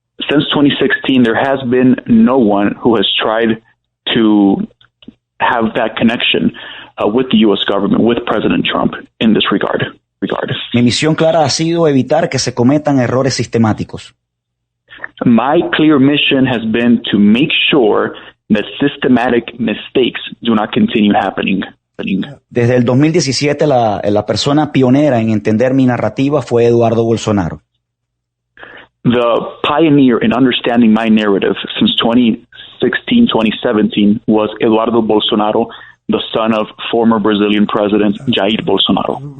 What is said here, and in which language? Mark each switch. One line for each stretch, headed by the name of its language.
English: Since 2016, there has been no one who has tried to have that connection with the U.S. government, with President Trump in this regard.
Spanish: Mi misión clara ha sido evitar que se cometan errores sistemáticos.
English: My clear mission has been to make sure that systematic mistakes do not continue happening.
Spanish: Desde el 2017, la persona pionera en entender mi narrativa fue Eduardo Bolsonaro.
English: The pioneer in understanding my narrative since 2016, 2017 was Eduardo Bolsonaro, the son of former Brazilian President Jair Bolsonaro.